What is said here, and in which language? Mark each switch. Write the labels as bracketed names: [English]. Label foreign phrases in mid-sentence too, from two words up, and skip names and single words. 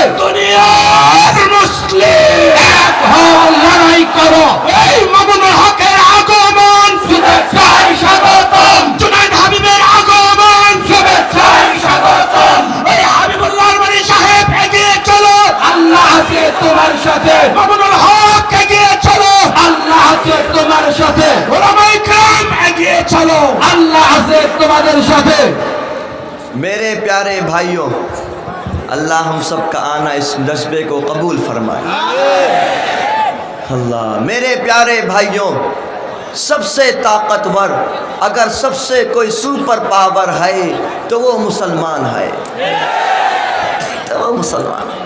[Bangla] দুনিয়ার মুসলিম এক হও, লড়াই করো, এই মামুনুল হকের আগমন শুভেচ্ছায় স্বাগতম, জুনায়েদ হাবিবের আগমন শুভেচ্ছায় স্বাগতম। এই হাবিবুল্লাহ বাড়ি সাহেব এগিয়ে চলো, আল্লাহ আছে তোমার সাথে, মামুনুল হক এগিয়ে চলো, আল্লাহ আছে তোমার সাথে, ওলামায়ে کرام এগিয়ে চলো, আল্লাহ আছে তোমাদের সাথে। [Urdu] میرے پیارے بھائیوں، اللہ ہم سب کا آنا اس جذبے کو قبول فرمائے۔ اللہ، میرے پیارے بھائیوں، سب سے طاقتور، اگر سب سے کوئی سپر پاور ہے تو وہ مسلمان ہے، تو وہ مسلمان ہے۔